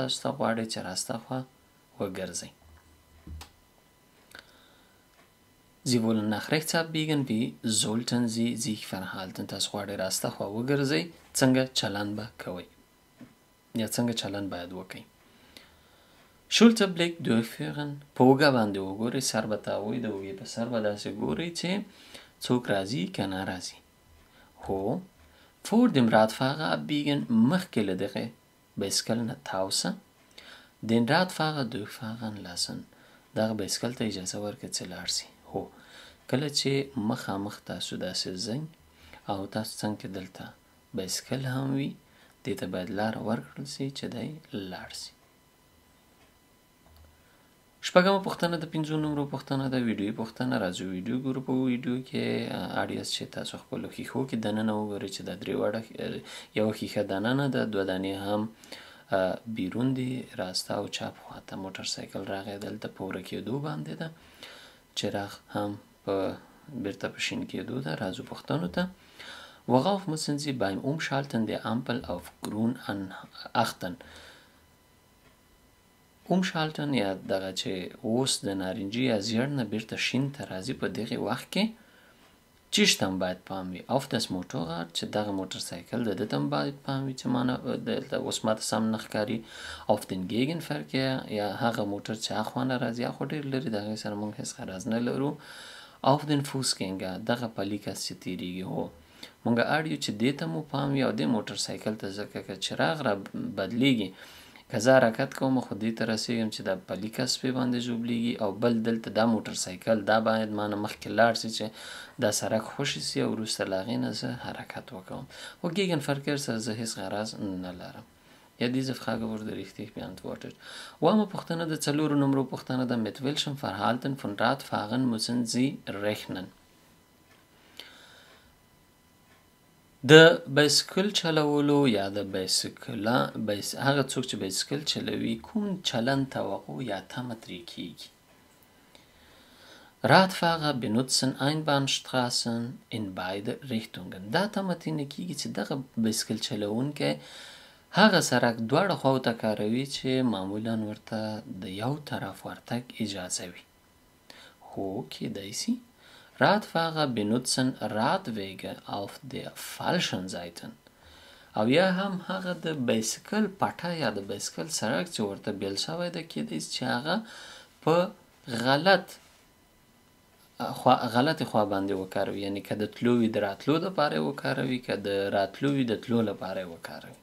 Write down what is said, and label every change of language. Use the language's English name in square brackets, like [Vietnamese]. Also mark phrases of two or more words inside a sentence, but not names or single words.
[Pashto] تاسو ته غواړئ چې راسته خوا وګرځئ. [German] Sie wollen nach rechts abbiegen. Wie sollten Sie sich verhalten? [Pashto] تاسو غواړئ راسته خوا وګرځئ. څنګه چلند به کوئ یا څنګه چلند باید وکئ. [German] Schulterblick durchführen. [Pashto] په اوږه باندې وګورئ، سر به تاوئ، د اوږې په سر به داسې ګورئ چې څوک راځي که نه راځي. هو. [German] Vor dem Radfahrer abbiegen. [Pashto] مخکې له دغې بایسکل نه تاوسه. [German] Den Radfahrer durchfahren lassen. [Pashto] دغه بایسکل ته اجازه ورکړه چې لاړ شي. هو. کله چې مخامخ تاسو داسې ځئ او تاسو څنګ کې دلته بایسکل هم وي، دې ته باید لاره ورکړل شي چې دی لاړ شي. شپږمه پوښتنه د 5 نمرو پوښتنه ده، ویډیوي پوښتنه. راځو ویډیو ګورو. په ویډیو کې اړیاست چې تاسو خپلو ښیښو کې دننه وګورئ چې دا درې واړه یوه ښیښه دننه ده، دوه دانې هم بیرون دي. راسته او چپ خواته موټر سایکل راغی، دلته په وره کېدو باندې ده. چراغ هم په بیرته په شین کېدو ده. راځو پوښتنو ته. [German] Worauf müssen Sie beim Umschalten der Ampel auf grün achten? [Pashto] Umschalten یا دغه چې اوس د نارنجي یا زیړ نه بیرته شین ته راځي، په دغې وخت کې چی شته هم باید پام وي. [German] auf das Motorrad [Pashto] چې دغه موټر سایکل د ده ته هم باید پام وي چې مانه دلته اوس ماته سم نه ښکاري. [German] auf den Gegenverkehr [Pashto] یا هغه موټر چې هاخوا نه راځي، هاخوا ډېر لرې، د هغې سره موږ هېڅ غرض نه لرو. [German] auf den Fußgänger [Pashto] دغه پلي کس چې تېرېږي. هو موږ اړ یو چې دې ته مو پام وي او دې موټر سایکل ته، ځکه که چراغ را بدلېږي، که زه حرکت کوم خو دې ته رسېږم چې دا پلي کس پې باندې ژوبلېږي، او بل دلته دا موټر سایکل دا باید مانه مخکې لاړ شي چې دا سړک خوشي سي او وروسته له هغې نه زه حرکت وکوم. و Gegenverkehr سره زه هېڅ غرض نه لرم. [German] Ja, diese Frage wurde richtig beantwortet. [Pashto] اوومه پوښتنه د 4 نمرو پوښتنه ده. [German] Mit welchem Verhalten von Radfahrern müssen Sie rechnen? [Pashto] د بایسکل چلولو یا د هغه څوک چې بایسکل چلوي کوم چلند توقع یا تمه ترې کېږي. [German] Radfahrer benutzen Einbahnstraßen in beide Richtungen. [Pashto] دا تمه ترې کېږي چې دغه بایسکل چلوونکی هغه سړک دواړه خواو ته کاروي چې معمولا ورته د یو طرف ورتګ اجازه وي. هو کېدای شي. [German] Radfahrer benutzen Radwege auf der falschen Seite. [Pashto] او یا هم هغه د بایسکل پټه یا د بایسکل سړک چې ورته بیل شوی ده، کېدای شي چې هغه په غلطې خوا باندې وکاروي، یعنې که د تلو وي د راتلو دپاره یې وکاروي، که د راتلو وي د تلو لپاره یې وکاروي.